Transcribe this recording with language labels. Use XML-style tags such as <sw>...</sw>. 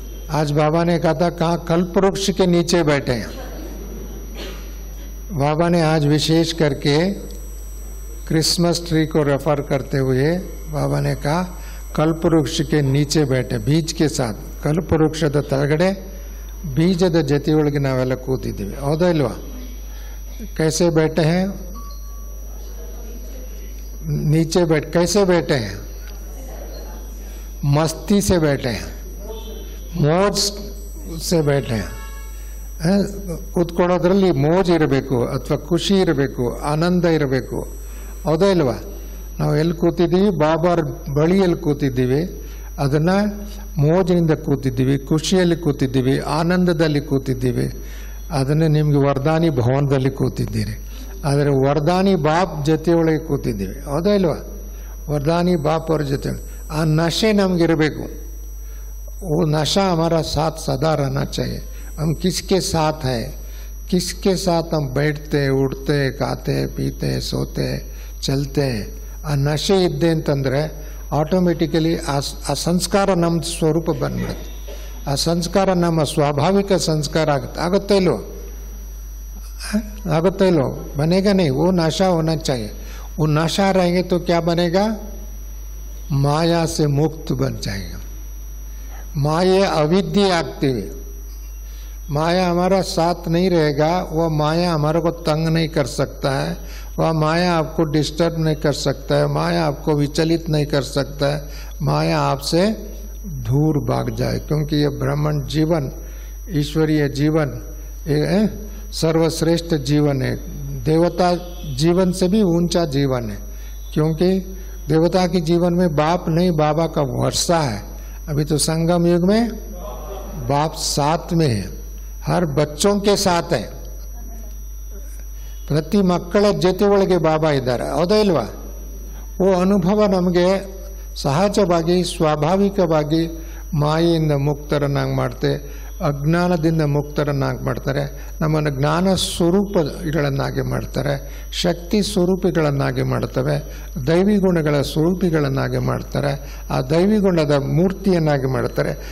<hi>आज बाबा ने कहा था कहाँ? कल्पवृक्ष के नीचे बैठे हैं. बाबा ने आज विशेष करके क्रिसमस ट्री को रेफर करते हुए बाबा ने कहा कल्पवृक्ष के नीचे बैठे, बीज के साथ.</hi> <kn>कल्पवृक्षದ ತಳಗಡೆ ಬೀಜದ ಜೊತೆಯೊಳಗೆ ನಾವೆಲ್ಲ ಕೂತಿದ್ದೀವಿ, ಹೌದಾ ಇಲ್ವಾ?</kn> <hi>कैसे बैठे हैं? नीचे बैठ. कैसे बैठे हैं? मस्ती से बैठे हैं, मौज से बैठे हैं.</hi> <kn>ಕೂತ್ಕೊಳ್ಳೋದ್ರಲ್ಲಿ ಮೋಜ್ ಇರಬೇಕು, ಅಥವಾ ಖುಷಿ ಇರಬೇಕು, ಆನಂದ ಇರಬೇಕು, ಹೌದಾ ಇಲ್ವಾ? ನಾವು ಎಲ್ಲಿ ಕೂತಿದ್ದೀವಿ? ಬಾಬಾರ ಬಳಿಯಲ್ಲಿ ಕೂತಿದ್ದೀವಿ. ಅದನ್ನು ಮೋಜಿನಿಂದ ಕೂತಿದ್ದೀವಿ, ಖುಷಿಯಲ್ಲಿ ಕೂತಿದ್ದೀವಿ, ಆನಂದದಲ್ಲಿ ಕೂತಿದ್ದೀವಿ. ಅದನ್ನು ನಿಮಗೆ ವರದಾನಿ ಭವನದಲ್ಲಿ ಕೂತಿದ್ದೀರಿ. ಆದರೆ ವರದಾನಿ ಬಾಪ್ ಜೊತೆಯೊಳಗೆ ಕೂತಿದ್ದೀವಿ, ಹೌದಾ ಇಲ್ವಾ? ವರದಾನಿ ಬಾಪ್ ಅವ್ರ ಜೊತೆ ಆ ನಶೆ ನಮಗಿರಬೇಕು.</kn> <hi>वो नशा हमारा साथ सदा रहना चाहिए. हम किसके साथ हैं? किसके साथ हम बैठते, उठते, खाते, पीते, सोते, चलते?</hi> <kn>ಆ ನಶೆ ಇದ್ದೆ ಅಂತಂದರೆ ಆಟೋಮೆಟಿಕಲಿ ಆ ಸಂಸ್ಕಾರ ನಮ್ಮ ಸ್ವರೂಪ ಬಂದ್ಬಿಡುತ್ತೆ. ಆ ಸಂಸ್ಕಾರ ನಮ್ಮ ಸ್ವಾಭಾವಿಕ ಸಂಸ್ಕಾರ ಆಗುತ್ತೆ ಇಲ್ವೋ?</kn> <hi>आगता ही लो बनेगा नहीं. वो नशा होना चाहिए. वो नशा रहेंगे तो क्या बनेगा? माया से मुक्त बन जाएगा. माया अविद्या आगती है. माया हमारा साथ नहीं रहेगा. वह माया हमारे को तंग नहीं कर सकता है. वह माया आपको डिस्टर्ब नहीं कर सकता है. माया आपको विचलित नहीं कर सकता है. माया आपसे दूर भाग जाए, क्योंकि ये ब्राह्मण जीवन, ईश्वरीय जीवन, सर्वश्रेष्ठ जीवन है. देवता जीवन से भी ऊंचा जीवन है, क्योंकि देवता के जीवन में बाप नहीं, बाबा का वर्षा है. अभी तो संगम युग में बाप साथ में है, हर बच्चों के साथ है.</hi> <kn>ಪ್ರತಿ ಮಕ್ಕಳ ಜೊತೆ ಒಳಗೆ ಬಾಬಾ ಇದ್ದಾರೆ, ಹೌದಾ ಇಲ್ವಾ? ಓ ಅನುಭವ ನಮಗೆ ಸಹಜವಾಗಿ ಸ್ವಾಭಾವಿಕವಾಗಿ ಮಾಯೆಯಿಂದ ಮುಕ್ತರನ್ನಾಗಿ ಮಾಡ್ತೆ, ಅಜ್ಞಾನದಿಂದ ಮುಕ್ತರನ್ನಾಗಿ ಮಾಡ್ತಾರೆ. ನಮ್ಮನ್ನು ಜ್ಞಾನ ಸ್ವರೂಪಗಳನ್ನಾಗಿ ಮಾಡ್ತಾರೆ, ಶಕ್ತಿ ಸ್ವರೂಪಿಗಳನ್ನಾಗಿ ಮಾಡ್ತವೆ, ದೈವಿ ಗುಣಗಳ ಸ್ವರೂಪಿಗಳನ್ನಾಗಿ ಮಾಡ್ತಾರೆ, ಆ ದೈವಿ ಗುಣದ ಮೂರ್ತಿಯನ್ನಾಗಿ ಮಾಡ್ತಾರೆ.</kn>